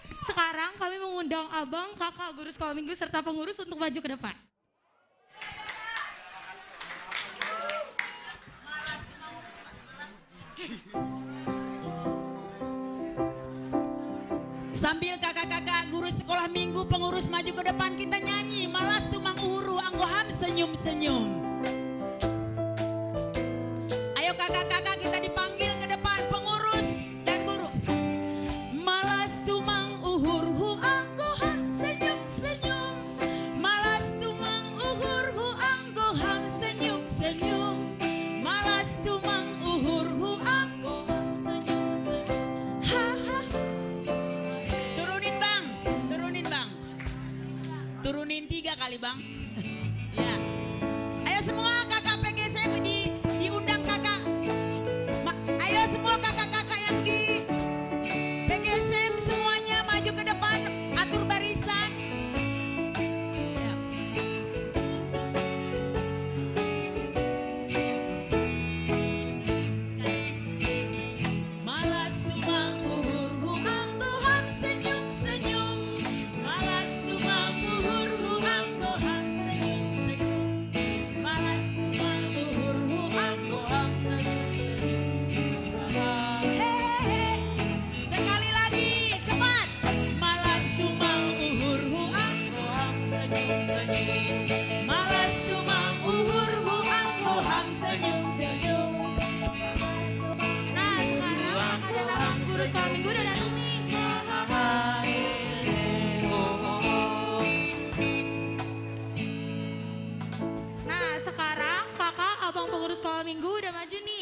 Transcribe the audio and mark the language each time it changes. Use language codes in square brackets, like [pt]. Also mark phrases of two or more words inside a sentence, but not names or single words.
[id] Sekarang kami mengundang abang, kakak, guru sekolah minggu serta pengurus untuk maju ke depan. Sambil kakak-kakak guru sekolah minggu pengurus maju ke depan, kita nyanyi [bts] malas tumang uru anggoham [id] senyum-senyum. Ayo kakak-kakak kita dipanggil ke depan pengurus dan guru. [bts] Malas tumang uhur hu anggoham senyum-senyum. Malas tumang uhur hu anggoham senyum-senyum. Malas tumang uhur hu anggoham senyum-senyum. Ha ha. [id] Turunin 3 kali bang. Ya. Ayo semua kakak PGSM diundang kakak. Ayo semua kakak-kakak yang di PGSM semuanya maju ke depan, atur barisan. Ya. [bts] Malas tumang uhur hu anggoham senyum-senyum. Malas tumang uhur hu anggoham senyum-senyum. Malas tumang uhur hu anggoham senyum-senyum. [id] Hehehe. Sekali lagi cepat. [bts] Malas tumang uhur hu anggoham senyum-senyum. Malas tumang uhur hu anggoham senyum-senyum. [id] Nah sekarang kakak dan abang guru sekolah minggu udah datang nih. Nah sekarang kakak abang pengurus sekolah minggu udah maju nih.